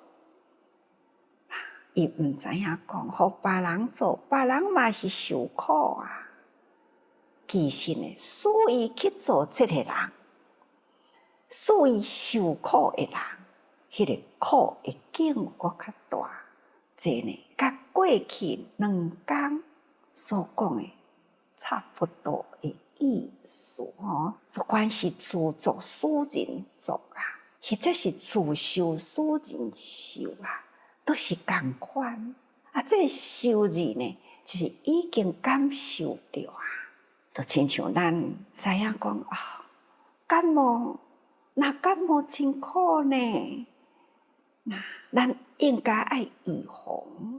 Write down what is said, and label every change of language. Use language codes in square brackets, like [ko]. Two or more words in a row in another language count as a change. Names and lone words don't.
[nan] 伊毋知影讲，互别人做，别人嘛是受苦啊。其实呢，使伊去做这个人，使伊受苦的人，迄个苦会更搁较大。这呢，甲过去2 天所讲的差不多的意思不管是自作使人作啊，或者是自受使人受啊，都是同款啊。这个受字呢，就是已经感受到啊，就亲像咱知影讲感冒，那感冒真苦呢，那咱应该爱预防。